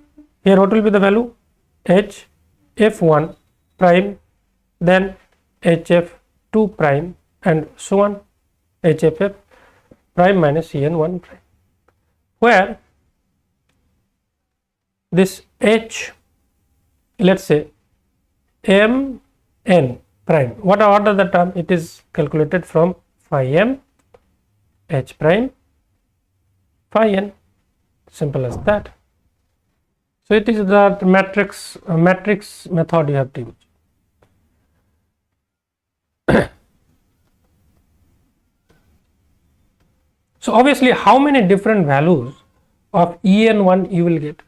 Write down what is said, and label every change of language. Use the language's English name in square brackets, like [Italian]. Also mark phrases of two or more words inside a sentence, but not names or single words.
[English] Here what will be the value? HF1 prime, then HF2 prime and so on, HFF prime minus En1 prime, where this H, let's say Mn prime. What are the term? It is calculated from phi m h prime phi n, simple as that. So it is the matrix method you have to use. So obviously, how many different values of En1 you will get?